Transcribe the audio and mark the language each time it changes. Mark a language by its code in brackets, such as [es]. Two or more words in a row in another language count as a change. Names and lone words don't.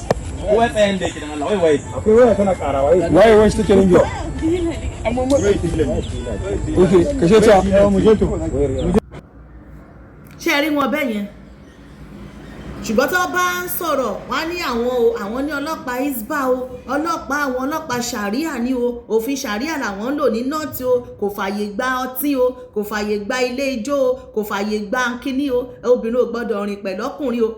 [ha] Wai tsayin da yake da Allah wai. Akwai waya tana ƙara wai take nan yau. Okay, kashe ta mu je to. [yo] Ṣé rí wọn bẹ́ẹ̀ yẹn? Ṣùgbọ́n tó bá ń sọ̀rọ̀ wọ́n ní àwọn ní ọlọ́pàá Hisbah o, àwọn ọlọ́pàá ṣàríà ní o, òfin ṣàríà làwọn ń lò ní nọ́ọ̀tì o, kò fààyè gba ọtí o, kò fààyè gba ilé ijó o, kò fààyè gba kíní o, obìnrin ò gbọ́dọ̀ rìn pẹ̀lú ọkùnrin o.